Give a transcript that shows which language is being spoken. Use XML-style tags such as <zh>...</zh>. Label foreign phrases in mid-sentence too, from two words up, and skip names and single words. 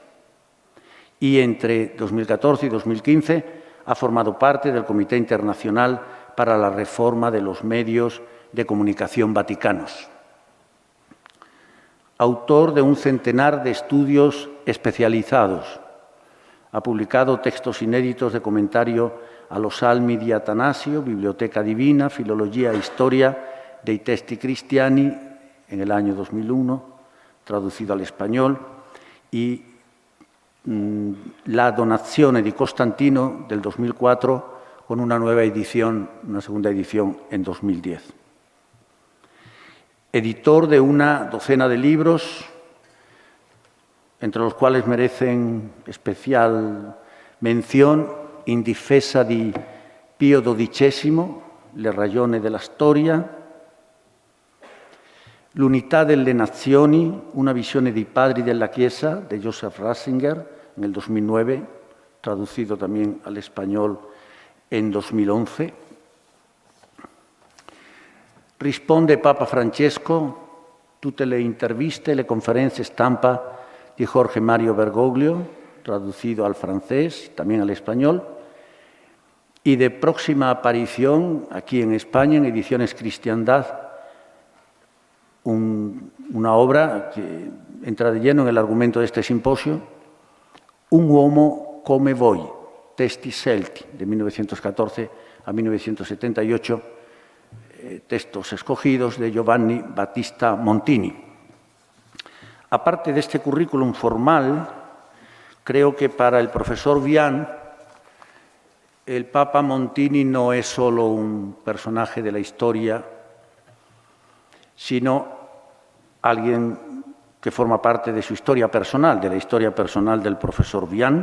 <es>Y entre 2014 y 2015 ha formado parte del Comité Internacional para la Reforma de los Medios de Comunicación Vaticanos. Autor de un centenar de estudios especializados. Ha publicado textos inéditos de comentario a los Salmi di Atanasio, Biblioteca Divina, Filología e Historia dei Testi Cristiani en el año 2001, traducido al español, y La Donazione di Costantino del 2004 con una nueva edición, una segunda edición en 2010. Editor de una docena de libros, entre los cuales merecen especial mención In difesa di Pio XII, Le ragioni della storia, L'unità delle nazioni, una visione dei padri della Chiesa, de Joseph Ratzinger, en el 2009, traducido también al español en 2011. Risponde Papa Francesco tutte le interviste e le conferenze stampa di Jorge Mario Bergoglio, traducido al francés, también al español, y de próxima aparición aquí en España, en Ediciones Cristiandad, una obra que entra de lleno en el argumento de este simposio, Un uomo come voi, Testi Celti, de 1914 a 1978, textos escogidos de Giovanni Battista Montini. Aparte de este currículum formal, creo que para el profesor Vian, el Papa Montini no es solo un personaje de la historia, sino alguien que forma parte de su historia personal, de la historia personal del profesor Vian.</es>